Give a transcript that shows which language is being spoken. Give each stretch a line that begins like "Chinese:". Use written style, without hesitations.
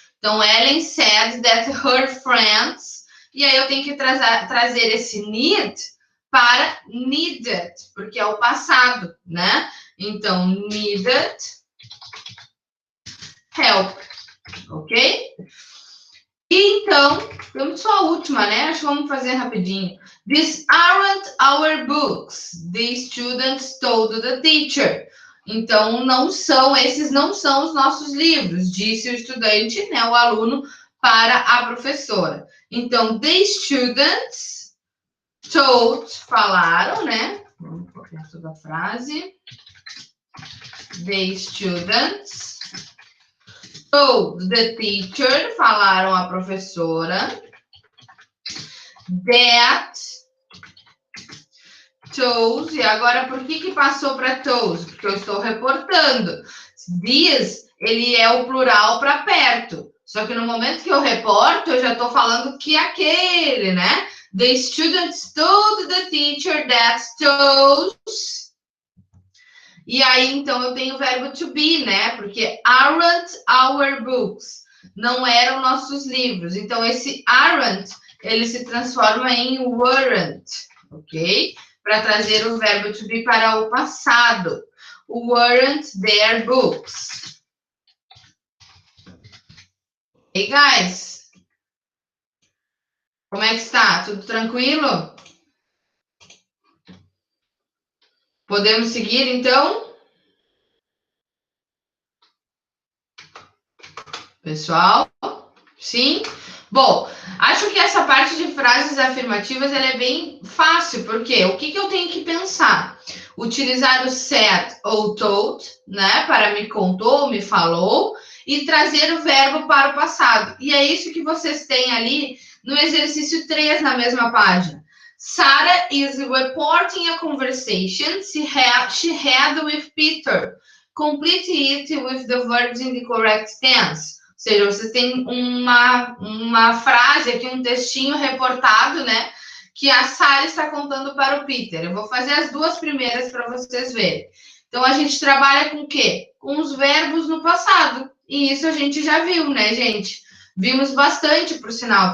Portuguese: Então,
English: Ellen said that her friends,
Portuguese: e aí eu tenho que trazer esse need para needed, porque é o passado, né?
English: Então, needed help, ok?
Portuguese: E então, temos só a última, né? Acho que vamos fazer rapidinho.
English: These aren't our books, the students told the teacher.
Portuguese: Então, esses não são os nossos livros, disse o estudante, né, o aluno, para a professora. Então,
English: the students told,
Portuguese: falaram, né? Vamos copiar toda a frase.
English: The students told the teacher,
Portuguese: falaram a professora. That told, e agora por que passou para told? Porque eu estou reportando. This, ele é o plural para perto. Só que no momento que eu reporto, eu já estou falando que aquele, né?
English: The students told the teacher that told.
Portuguese: E aí, então, eu tenho o verbo to be, né? Porque aren't our books. Não eram nossos livros. Então, esse aren't, ele se transforma em weren't, ok? Para trazer o verbo to be para o passado.
English: Weren't their books. Hey, guys.
Portuguese: Como é que está? Tudo tranquilo? Podemos seguir, então? Pessoal? Sim? Bom, acho que essa parte de frases afirmativas ela é bem fácil, porque o que eu tenho que pensar? Utilizar o said ou told, né? Para me contou, me falou, e trazer o verbo para o passado. E é isso que vocês têm ali no exercício 3 na mesma página.
English: Sarah is reporting a conversation she had with Peter. Complete it with the verbs in the correct tense.
Portuguese: Ou seja, você tem uma frase aqui, um textinho reportado, né? Que a Sarah está contando para o Peter. Eu vou fazer as duas primeiras para vocês verem. Então, a gente trabalha com o quê? Com os verbos no passado. E isso a gente já viu, né, gente? Vimos bastante, por sinal.